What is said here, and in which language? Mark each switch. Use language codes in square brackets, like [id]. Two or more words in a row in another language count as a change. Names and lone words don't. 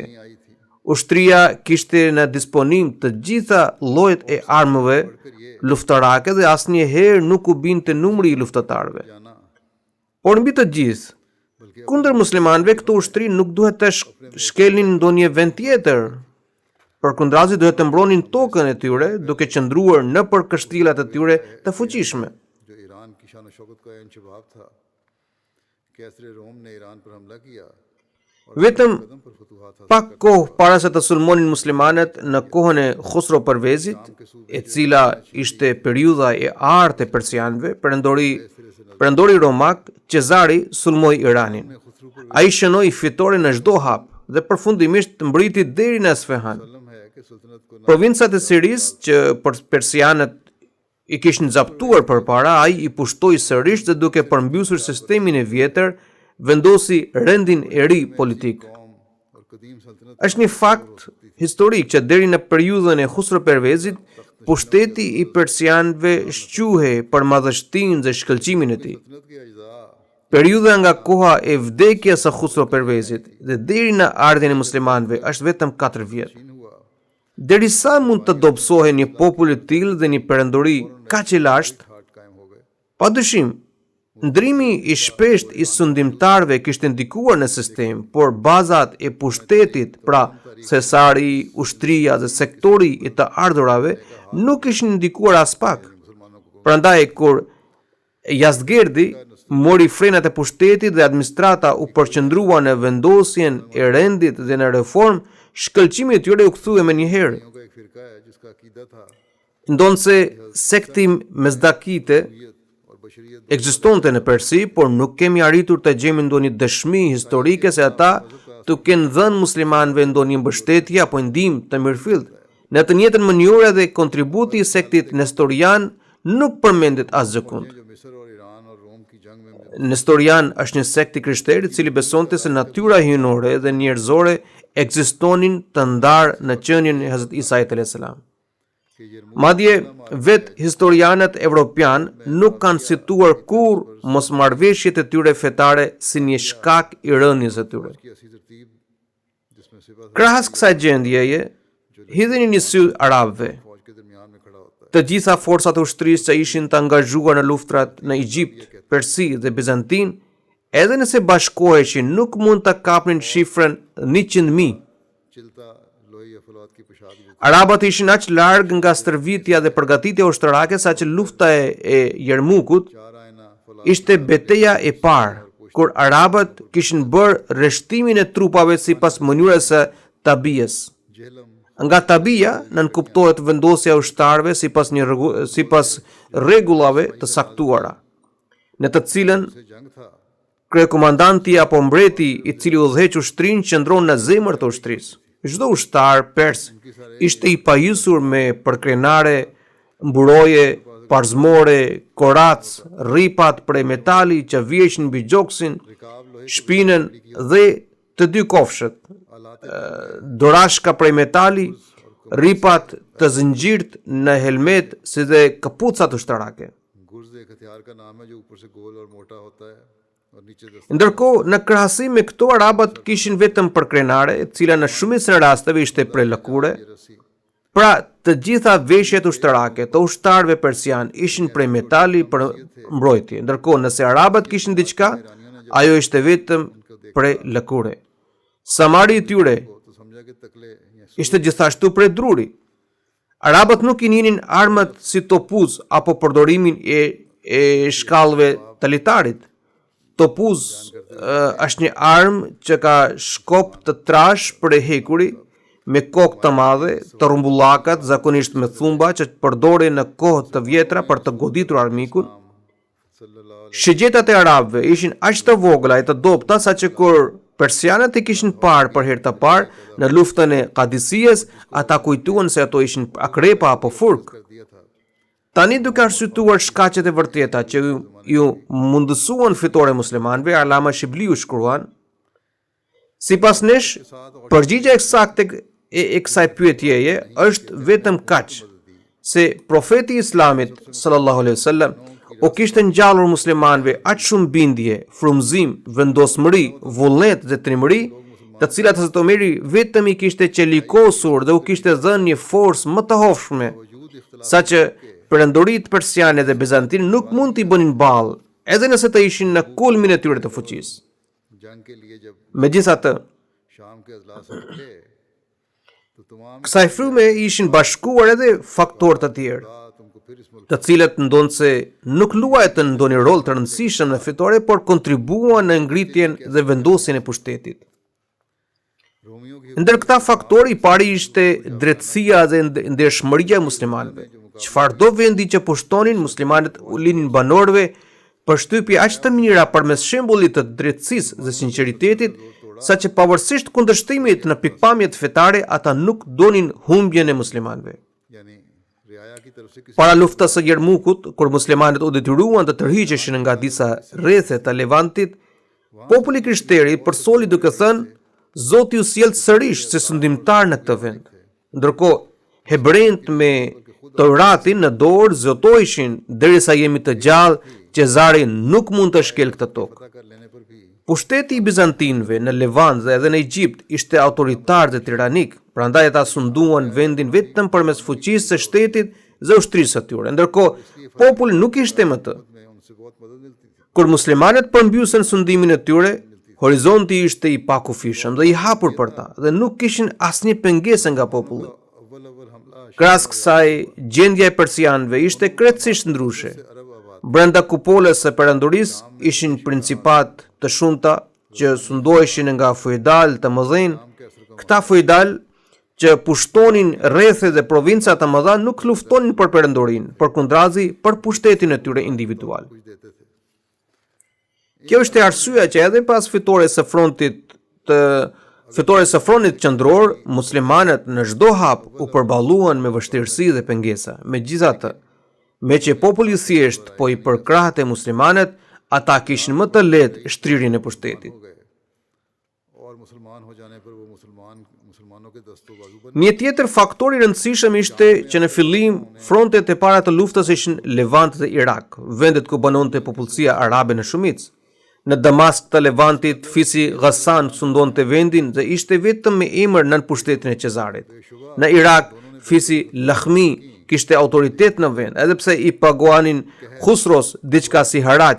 [sq] Ushtria kishte në disponim të gjitha llojet e armëve luftarake dhe asnjëherë nuk u binte numri i luftëtarëve. Por mbi të gjithë, kundër muslimanëve këtë ushtri nuk duhet të shkelnin ndonjë vend tjetër. Përkundrazi duhet të mbronin tokën e tyre duke qëndruar nëpër kështillat e tyre të fuqishme. [ur] جو ایران کی شان شوکت کا انشباب تھا۔ قیصر روم نے ایران پر حملہ کیا اور [sq] Vetëm [ur] قدم پر فتوحات حاصل [sq] pak kohë para se të sulmonin muslimanët në kohën e Khusro Pervezit, e cila ishte periudha e artë e persianëve, perëndori romak Cezari sulmoi Iranin. Ai shënoi fitore në çdo hap dhe përfundimisht mbriti deri në Asfahan. [ur] ہے کہ سلطنت کو [sq] Provincat e Sirisë që persianët i kishin zaptuar përpara, ai i pushtoi sërish dhe duke përmbysur sistemin e vjetër, vendosi rendin e ri politik. [ur] قوم اور قدیم سلطنت [sq] Është një fakt historik që deri në periudhën e Khusro Pervezit, pushteti i persianëve shquhej për madhështinë dhe shkëlqimin e tij. [ur] سلطنت کے اجزا [sq] Periudha nga koha e vdekjes së Khusro Pervezit dhe deri në ardhjen e muslimanëve është vetëm 4 vjet. [ur] हुआ [sq] Derisa mund të dobësohej një popull i tillë dhe një perëndori kaq i lashtë, [ur] ہاٹ قائم ہو گئے. [sq] padyshim, ndrimi i shpesht i sundimtarëve kishte ndikuar në sistem, por bazat e pushtetit, pra cesari, ushtria dhe sektori i të ardhurave nuk ishin ndikuar as pak. Prandaj kur Yazdgerdi mori frenat e pushtetit dhe administrata u përqendrua në vendosjen e rendit dhe në reformë, shkëlqimi i tyre u kthye menjëherë. [ur] کا ایک فرقہ ہے جس کا عقیدہ تھا [sq] Ndonse sekti Mezdakite [ur] اور بشریت [sq] ekzistonte në Persi, por nuk kemi arritur të gjejmë ndonjë dëshmi historike se ata të kenë dhënë muslimanëve ndonjë mbështetje apo ndihmë të mirëfillt. Në të njëjtën mënyrë edhe kontributi i sektit nestorian nuk përmendet asgjë kund. [ur] جو مصر اور ایران اور روم کی جنگ میں [sq] Nestorian është një sekt i krishterë i cili besonte se natyra hyjnore dhe njerëzore ekzistonin të ndarë në qenien e Hazrat Isait [ar] عليه السلام. [sq] Madje vet historianët evropian nuk kanë cituar kur mosmarrveshjet e tyre fetare si një shkak i rënies së tyre. [ur] کی ایسی ترتیب جس میں سپا [sq] Krahas kësaj gjendjeje, hidheni një sy arabëve. [ur] فوج کے درمیان میں کھڑا ہوتا ہے [sq] Të gjitha forcat e ushtrisë që ishin të angazhuar në luftrat në Egjipt, Persi dhe Bizantin, edhe nëse bashkoheshin, nuk mund të kapnin shifrën 100.000. [ur] چلتا لوہی یا فولاد کی پوشاک جو [sq] Arabat ishin aq larg nga stërvitja dhe përgatitja ushtarake sa që lufta e Jermukut [ur] چار آئنہ فولاد [sq] ishte betejë e parë, kur arabat kishin bërë rreshtimin e trupave sipas mënyrës së tabijës. [ur] जेहलम [sq] Nga tabia nënkuptohet vendosja e ushtarëve sipas rregullave të saktuara, në të cilën [ur] سے جنگ تھا [sq] kryekomandanti apo mbreti i cili udhëheq ushtrinë qëndron në zemër të ushtrisë. Çdo ushtar pers ishte i pajisur me përkrenare, mburoje, parzmore, korac, rripat prej metali që vjeshin mbi gjoksin, [ur] رکاب لوہے [sq] shpinën dhe të dy kofshët, dorashka prej metali, rripat të zëngjirt në helmet si dhe kapucat ushtarake. [ur] گرز ایک ہتھیار کا نام ہے جو اوپر سے گول اور موٹا ہوتا ہے اور نیچے دستہ [sq] Ndërkohë, në krahasim me këto arabat kishin vetëm përkrenare, e cila në shumicën e rasteve ishte prej lëkure. [ur] रस्सी [sq] Pra, të gjitha veshjet ushtarake të ushtarëve persian ishin prej metali për mbrojtje. Ndërkohë, nëse arabat kishin diçka, ajo ishte vetëm prej lëkure. Samari i tyre [ur] تو سمجھا کہ تکلے یا [sq] ishte gjithashtu prej druri. Arabët nuk i njinin armët si topuz apo përdorimin e shkallëve të litarit. Topuz është një armë që ka shkop të trash për e hekuri, me kokë të madhe, të rumbullakat, zakonisht me thumba që përdoren në kohë të vjetra për të goditur armikun. [ur] सल्लल्लाहु [sq] Shigjetat e arabëve ishin aq të vogla e të dobta sa që kur persianët i kishin parë për herë të parë në luftën e Qadisiyes, ata kujtuan se ato ishin akrepa apo furk. [ur] کر دیا تھا [sq] Tani duke arsyetuar shkaqet e vërteta që ju mundësuan fitore muslimanëve, Allama Shibliu shkruan: Sipas nesh, përgjigjja eksakte e kësaj pyetjeje është vetëm kaq, se profeti i Islamit [ar] صلى الله عليه وسلم [sq] o kishte ngjallur muslimanëve aq shumë bindje, frumëzim, vendosmëri, vullnet dhe trimëri, të cilat Hazrat Omeri vetëm i kishte qelikosur dhe u kishte dhënë një forcë më të hofshme, sa që perëndoritë persiane dhe bizantine nuk mund t'i bënin ballë, edhe nëse të ishin në kulmin e tyre të fuqisë. [ur] جنگ کے لیے جب [sq] Megjithatë, [ur] شام کے اضلاع سے اٹھے تو تمام [sq] kësaj fryme ishin bashkuar edhe faktorë të tjerë, [ur] تم کو پھر اس ملک [sq] të cilët ndonse nuk luajtën ndonjë rol të rëndësishëm në fitore, por kontribuan në ngritjen dhe vendosjen e pushtetit. [ur] رومیوں کی [sq] Ndër këta faktorë i pari ishte drejtësia dhe ndershmëria e muslimanëve. Çfarëdo vendi që pushtonin, muslimanët u linin banorëve përshtypje aq të mira përmes shembullit të drejtësisë dhe sinqeritetit, saqë pavarësisht kundërshtimit në pikpamjet fetare, ata nuk donin humbjen e muslimanëve. [ur] یعنی رعایا کی طرف سے کسی [sq] Para luftës së Jermukut, kur muslimanët u detyruan të tërhiqeshin nga disa rrethe të Levantit, populli krishteri përsoli duke thënë: Zoti ju sjell sërish si sundimtar në këtë vend. Ndërkohë, hebrejt me Toratin në dorë zotoheshin: derisa jemi të gjallë, Cezari nuk mund të shkel këtë tokë. [ur] پتا کر لینے پر بھی [sq] Pushteti i bizantinëve në Levant dhe edhe në Egjipt ishte autoritar dhe tiranik, prandaj ata sunduan vendin vetëm përmes fuqisë së shtetit dhe ushtrisë së tyre. Ndërkohë, populli nuk ishte më të. [ur] میں ان سے بہت مدد ملتی تھی [sq] Kur muslimanët përmbysen sundimin e tyre, horizonti ishte i pakufishëm dhe i hapur për ta, dhe nuk kishin asnjë pengesë nga populli. [ur] اول اول حملہ [sq] Krahas kësaj, gjendja e persianëve ishte krejtësisht ndryshe. [ur] عرب آباد [sq] Brenda kupolës së perandorisë ishin principat të shumta që sundoheshin nga feudal të mëdhenj. Këta feudal që pushtonin rrethe dhe provinca të mëdha nuk luftonin për perandorinë, përkundrazi për pushtetin e tyre individual. [ur] کچھ دیتے تھے [sq] Kjo është e arsyeja që edhe pas fitores së frontit qendror, muslimanët në çdo hap u përballuan me vështirësi dhe pengesa. Megjithatë, Me që populli thjesht po I përkrahte muslimanët, ata kishin më të lehtë shtrirjen e pushtetit. [ur] ہو گئے اور مسلمان ہو جانے پر وہ مسلمانوں کے دستوں بازو بن [sq] Një tjetër faktor I rëndësishëm ishte që në fillim frontet e para të luftës ishin Levant dhe Irak, vendet ku banonte popullsia arabe në shumicë. Në Damask të Levantit, fisi Ghassan sundonte vendin dhe ishte vetëm me emër nën pushtetin e Cezarit. Në Irak, fisi Lakhmi kishte autoritet në vend, edhe pse I paguanin Khusros diçka si haraq.